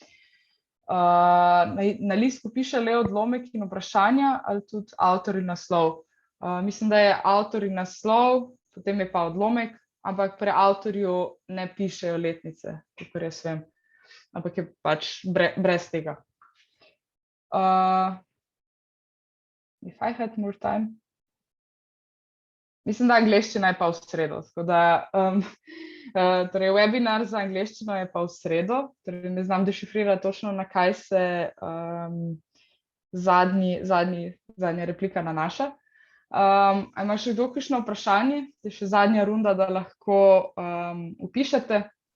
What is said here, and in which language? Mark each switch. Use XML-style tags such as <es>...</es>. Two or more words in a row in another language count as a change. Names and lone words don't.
<sl>Na listku piše le odlomek in vprašanja, ali tudi avtor in naslov. Mislim, da je avtor in naslov, potem je pa odlomek, ampak pri avtorju ne pišejo letnice, kakor jaz vem, ampak je pač brez tega.</sl> <en>If I had more time.</en> <sl>Mislim, da angleščina je pa v sredo, tako da torej webinar za angleščino je pa v sredo, torej ne znam dešifrirati točno, na kaj se zadnja replika nanaša. A ima še kdo kakšno vprašanje? Je še zadnja runda, da lahko vpišete.</sl>